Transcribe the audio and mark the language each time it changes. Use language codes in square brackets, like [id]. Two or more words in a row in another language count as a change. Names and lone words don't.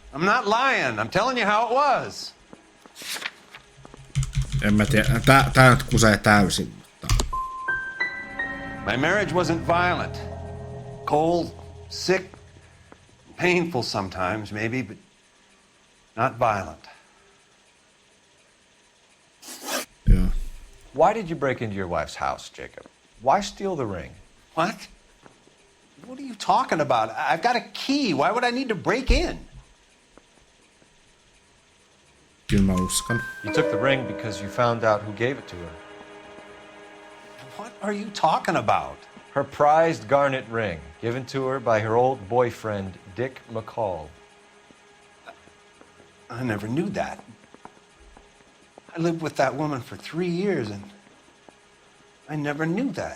[en] I'm not lying. I'm telling you how it was. [fi] En mä tiedä. Tää nyt kusee täysin. [en] My marriage wasn't violent. Cold, sick, painful sometimes, maybe, but not violent. Yeah. Why did you break into your wife's house, Jacob? Why steal the ring? What? What are you talking about? I've got a key. Why would I need to break in? [fi] Kyllä mä uskon. [en] You took the ring because you found out who gave it to her. What are you talking about? Her prized garnet ring, given to her by her old boyfriend, Dick McCall. I never knew that. I lived with that woman for 3 years, and I never knew that.